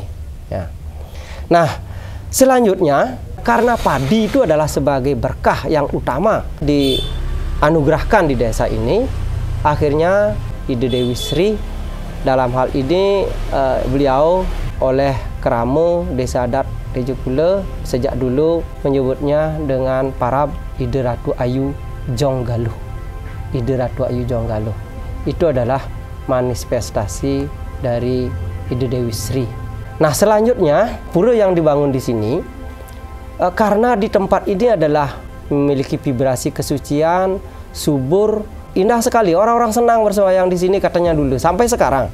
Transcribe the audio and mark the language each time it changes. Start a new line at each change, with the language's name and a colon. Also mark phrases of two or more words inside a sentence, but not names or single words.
Indonesian: Ya. Nah, selanjutnya karena padi itu adalah sebagai berkah yang utama dianugerahkan di desa ini, akhirnya Ide Dewi Sri dalam hal ini beliau oleh Kerama Desa Adat Tejekula sejak dulu menyebutnya dengan parab Ide Ratu Ayu Jonggaluh. Ide Ratu Ayu Jonggaluh itu adalah manifestasi dari Ide Dewi Sri. Nah, selanjutnya pura yang dibangun di sini karena di tempat ini adalah memiliki vibrasi kesucian, subur, indah sekali. Orang-orang senang bersembahyang di sini katanya dulu sampai sekarang.